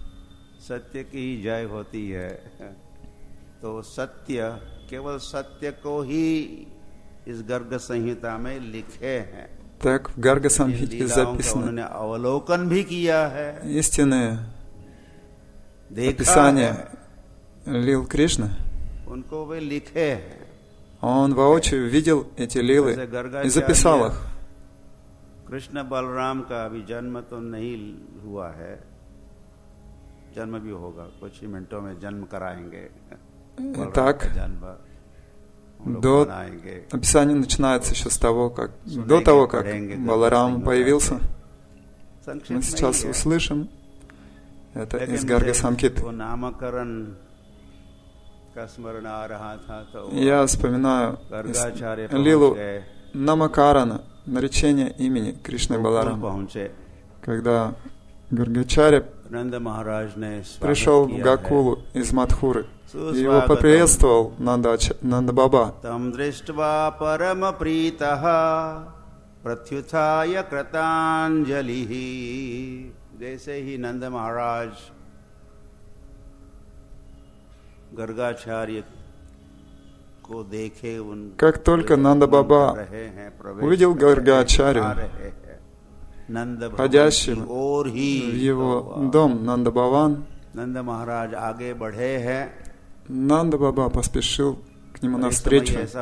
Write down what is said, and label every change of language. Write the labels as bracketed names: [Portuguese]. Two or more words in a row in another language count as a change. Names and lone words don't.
[Russian] Так в Гарга Самхите записано истинное описание лил Кришны. Он воочию видел эти лилы и записал их. [Hindi] कृष्ण बलराम का अभी जन्म तो नहीं हुआ है, जन्म भी होगा, कुछ ही मिनटों में जन्म कराएंगे। [Russian] Так, описание начинается еще с того, как до того, как Баларам появился. Мы сейчас услышим это из Гарга Самхиты. Я вспоминаю лилу Намакарана, наречение имени Кришны Баларама, когда Гаргачарья пришел в Гакулу из Мадхуры, и его поприветствовал Нанда Баба. [Hindi] जैसे ही नंद महाराज गर्गाचार्य को देखे, [Russian] как только Нанда Баба увидел Гаргачарью, входящим в его дом Нанда Баван, Нанда Баба поспешил к нему навстречу.